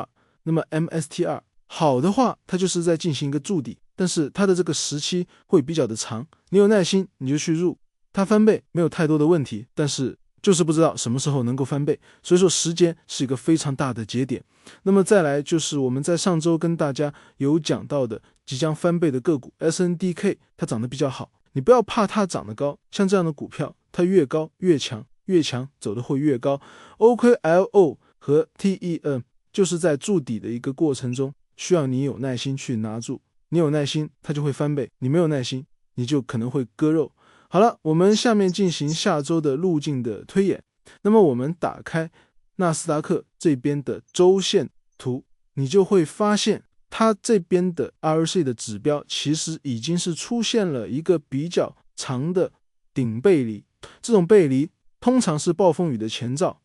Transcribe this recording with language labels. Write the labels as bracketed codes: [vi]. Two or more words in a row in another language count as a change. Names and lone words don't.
[zh] 那麼 MSTR 好的話，它就是在進行一個築底，但是它的這個時期會比較的長，你有耐心你就去入，它翻倍沒有太多的問題，但是就是不知道什麼時候能夠翻倍，所以說時間是一個非常大的節點。那麼再來就是我們在上周跟大家有講到的即將翻倍的個股 SNDK，它漲得比較好，你不要怕它漲得高，像這樣的股票它越高越強，越強走得会越高。 OKLO 和 TEM 就是在築底的一個過程中，需要你有耐心去拿住，你有耐心它就會翻倍，你沒有耐心你就可能会割肉。好了，我們下面進行下周的路徑的推演。那麼我們打開納斯達克這邊的周線圖，你就會發現它這邊的 RSI 的指標其實已經是出現了一個比較長的頂背離，這種背離通常是暴風雨的前兆。